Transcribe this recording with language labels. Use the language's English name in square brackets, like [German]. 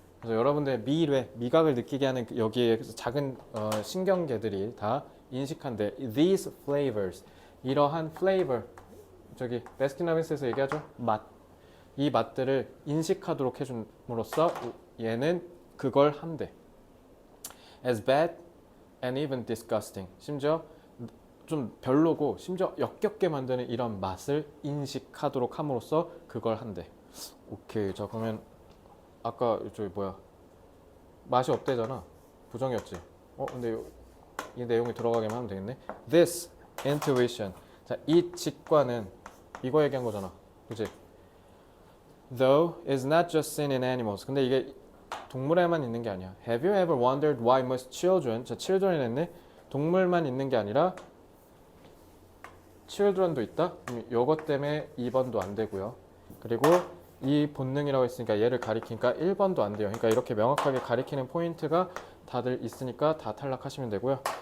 [Korean] 그래서 여러분들의 미각을 느끼게 하는 여기에 작은 신경계들이 다 인식한대. [English] These flavors. [Korean] 이러한 [English] flavor. [Korean] 저기 베스킨라빈스에서 얘기하죠. 맛. 이 맛들을 인식하도록 해줌으로써 얘는 그걸 한대. [English] As bad and even disgusting. [Korean] 심지어 좀 별로고 심지어 역겹게 만드는 이런 맛을 인식하도록 함으로써 그걸 한대. 오케이. 자, 그러면 아까 저기 맛이 없대잖아. 부정이었지. 근데 이 내용이 들어가게만 하면 되겠네. [English] This intuition. [Korean] 자, 이 직관은 이거 얘기한 거잖아. 그치? [English] Though is not just seen in animals. [Korean] 근데 이게 동물에만 있는 게 아니야. [English] Have you ever wondered why most children, [Korean] 자, children이 했네. 동물만 있는 게 아니라 children도 있다? 요것 때문에 2번도 안 되고요. 그리고 이 본능이라고 했으니까 얘를 가리키니까 1번도 안 돼요. 그러니까 이렇게 명확하게 가리키는 포인트가 다들 있으니까 다 탈락하시면 되고요.